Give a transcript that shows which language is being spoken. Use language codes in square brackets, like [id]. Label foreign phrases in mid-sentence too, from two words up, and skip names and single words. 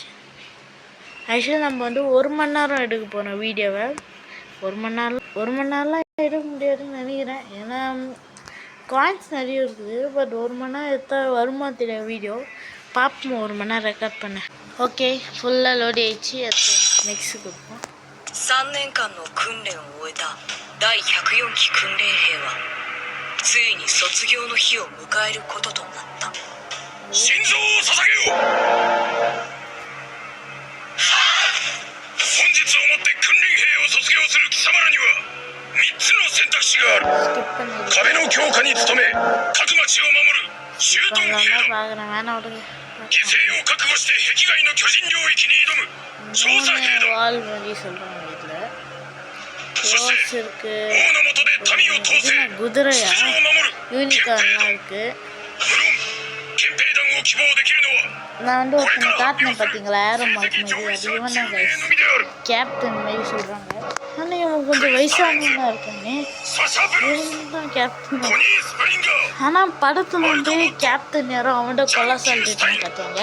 [ta] ஆக்சுவலி நம்ம 1 மணி நேரம் எடுக்க போகிறோம் வீடியோவை. 1 மணி நேரம்லாம் எடுக்க முடியாதுன்னு நினைக்கிறேன். ஏன்னா காயின்ஸ் நிறைய இருக்குது. பட் 1 மணி நேரம் எடுத்தால் வருமா தெரியாது வீடியோ. பார்ப்போம் 1 மணி நேரம் ரெக்கார்ட் பண்ணேன். ஓகே, ஃபுல்லாக லோடி ஆயிடுச்சு. நெக்ஸ்ட் கொடுப்போம். [ja] 3 年間の訓練を終えた第104期訓練兵はついに卒業の日を迎えることとなった。心臓を捧げよう。本日をもって訓練兵を卒業する貴様らには3つの選択肢がある。壁の強化に努め各町を守る駐屯兵だ。犠牲を覚悟して壁外の巨人領域に挑む調査兵だ。そして王の下で民を統制、秩序を守る憲兵団。無論憲兵団を希望できるのは [ta] நான் ஒருத்தனை காட்டினேன் பார்த்தீங்களா, [en] arrow mark [ta] மாதிரி. அது இவன் தான் கேப்டன் மாரி சொல்கிறாங்க. ஆனால் இவன் கொஞ்சம் வயசானவனா இருக்கானே, இவன் தான் கேப்டன். ஆனால் படத்தில் கேப்டன் யாரோ அவன்கிட்ட கொலை சொல்லிட்டுன்னு கட்டுவாங்க.